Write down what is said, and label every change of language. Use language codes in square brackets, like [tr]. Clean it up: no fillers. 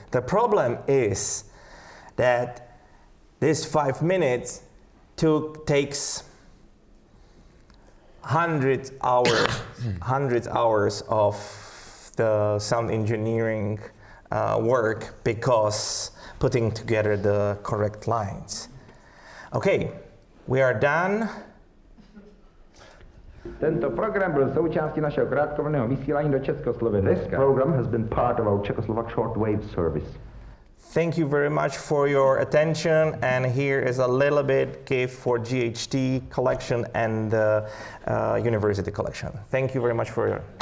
[en] The problem is that this 5 minutes takes 100 hours of the sound engineering work because putting together the correct lines. Okay, we are done. [cs] Tento program byl součástí našeho krátkovlnného vysílání do Československa. [en] This program has been part of our Czechoslovak shortwave service. Thank you very much for your attention, and here is a little bit gift for GHT collection and the university collection. Thank you very much for your.